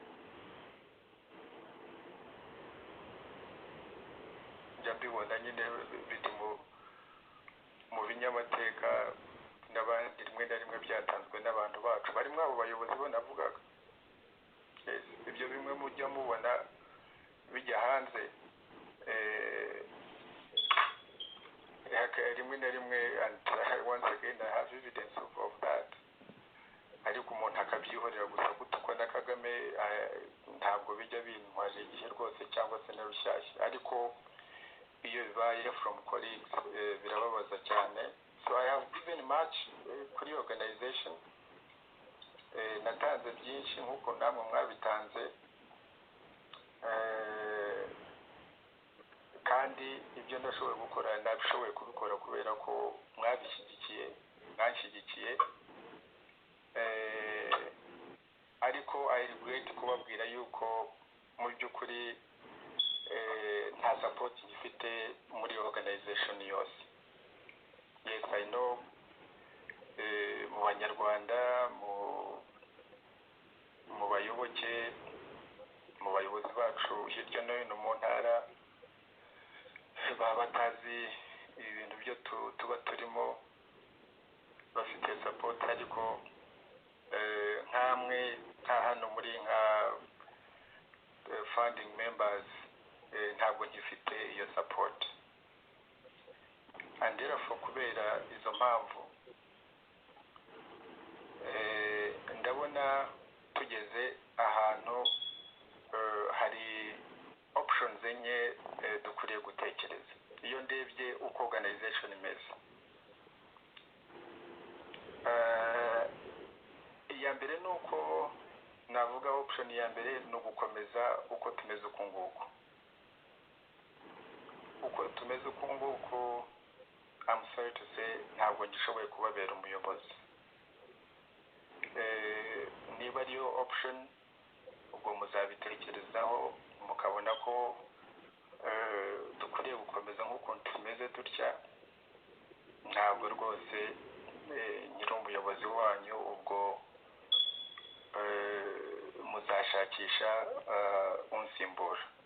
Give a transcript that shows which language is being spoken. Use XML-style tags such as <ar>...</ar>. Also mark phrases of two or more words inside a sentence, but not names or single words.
<rw>Byabibona nyine biri mu binyamateka n'abandi rimwe na rimwe byatanzwe n'abantu bacu barimo abo bayobozi bo navugaga. Ibyo bimwe mujya mubona bijya hanze, rimwe na rimwe,</rw> <en>and once again I have evidence of that,</en> <rw>ariko umuntu akabyihorera gusa gutukwa na Kagame ntabwo bijya bintwaje igihe rwose cyangwa se na rushyashya, ariko iyo bibaye</rw> <en>from colleagues</en> <rw>birababaza cyane.</rw> <en>So I have given much</en> <rw>kuri organization, natanze byinshi nk'uko namwe mwabitanze, kandi ibyo ndashoboye gukora nabishoboye kubikora kubera ko mwanshyigikiye ariko</rw> <en>I regret</en> <rw>kubabwira yuko mu by'ukuri nta support gifite muri organization yose.</rw> <en>Yes, I know</en> <rw>mu banyarwanda mu bayoboke mu bayobozi bacu hirya no hino mu ntara baba batazi ibintu byo tuba turimo bafite support ariko nkamwe nka hano muri nka</rw> <en>funding members</en> <rw>ntabwo ngifite iyo support</rw> <en>and therefore</en> <rw>kubera izo mpamvu ndabona tugeze ahantu hari options enye dukwiriye gutekereza iyo ndebye uko organization imeze. Iya mbere ni uko navuga option ya mbere ni ugukomeza uko tumeze uku nguku. Uko tumeze uku nguku</rw> <en>I'm sorry to say</en> <rw>ntabwo ngishoboye kubabera umuyobozi. Niba ariyo option ubwo muzabitekerezaho mukabona ko dukwiriye gukomeza nk'ukuntu tumeze dutya ntabwo rwose nyiri umuyobozi wanyu ubwo muzashakisha unsimbura.</rw>